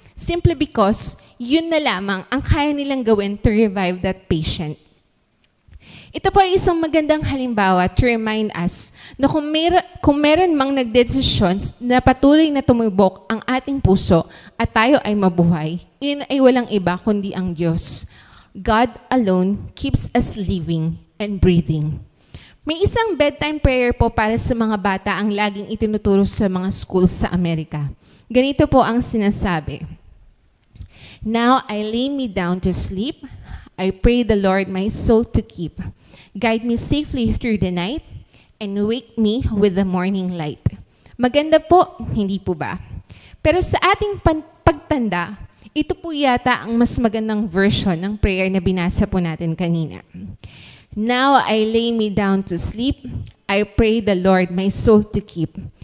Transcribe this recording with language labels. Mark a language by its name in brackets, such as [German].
[English] Simply because [Filipino] yun na lamang ang kaya nilang gawin [English] to revive that patient. [Filipino] Ito po ay isang magandang halimbawa [English] to remind us [Filipino] na kung meron mang nagdesisyon na patuloy na tumibok ang ating puso at tayo ay mabuhay, yun ay walang iba kundi ang Diyos. [English] God alone keeps us living and breathing. [Filipino] May isang bedtime prayer po para sa mga bata ang laging itinuturo sa mga schools sa Amerika. Ganito po ang sinasabi, [English] "Now I lay me down to sleep. I pray the Lord my soul to keep. Guide me safely through the night and wake me with the morning light." [Filipino] Maganda po, hindi po ba? Pero sa ating pagtanda, ito po yata ang mas magandang version ng prayer na binasa po natin kanina. [English] "Now I lay me down to sleep. I pray the Lord my soul to keep.